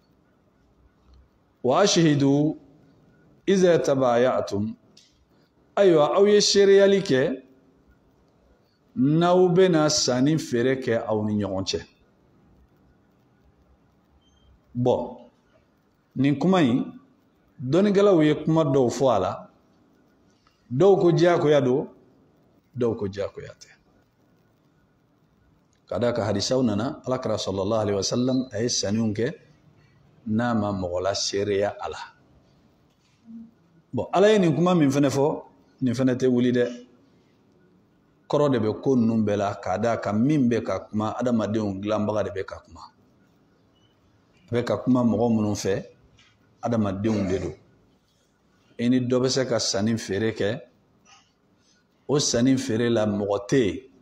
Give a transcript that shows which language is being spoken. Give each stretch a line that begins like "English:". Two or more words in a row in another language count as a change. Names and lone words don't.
Arabic: وأشهدوا إذا تبايعتم
Bambara: ayiwa aw ye seereyali kɛ n'aw bɛna sanni feere kɛ aw ni ɲɔgɔn cɛ bon nin kuma in dɔnnikɛlaw ye kuma dɔw fɔ a la dɔw ko diyagoya don dɔw ko diyagoya tɛ ka d'a kan hadisaw nana alakira
Arabic: صلى الله عليه وسلم
Bambara: a ye sanniw kɛ n'a ma mɔgɔ la seereya a la bon ala ye nin kuma min fɛnɛ fɔ nin fɛnɛ tɛ wuli dɛ kɔrɔ de bɛ ko ninnu bɛɛ la k'a d'a kan min bɛ ka kuma adamadenw dilanbaga de bɛ ka kuma a bɛ ka kuma mɔgɔ minnu fɛ adamadenw de don i ni dɔ bɛ se ka sanni feere kɛ o sanni feere la mɔgɔ tɛ yen